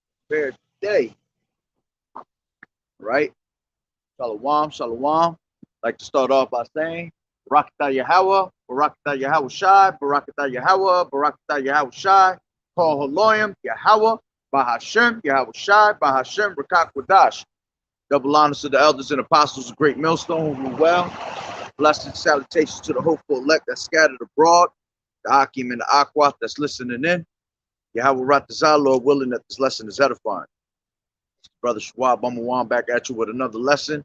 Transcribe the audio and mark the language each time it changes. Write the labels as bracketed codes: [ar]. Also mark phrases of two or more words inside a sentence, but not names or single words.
[en] prepared today. Right? Shalom, shalom. Like to start off by saying, [he] ברכתה יהוה, ברכתה יהוה שי, ברכתה יהוה, ברכתה יהוה שי, כל האלהים, יהוה, בהשם, יהוה שי, בהשם, רוח הקודש. [en] Double honors to the elders and apostles of Great Millstone who rule well. Blessed salutations to the hopeful elect that scattered abroad, the Akim and the Aqua that's listening in. [he] יהוה רצה, [en] Lord willing that this lesson is edifying. Brother Schwab, I'm back at you with another lesson.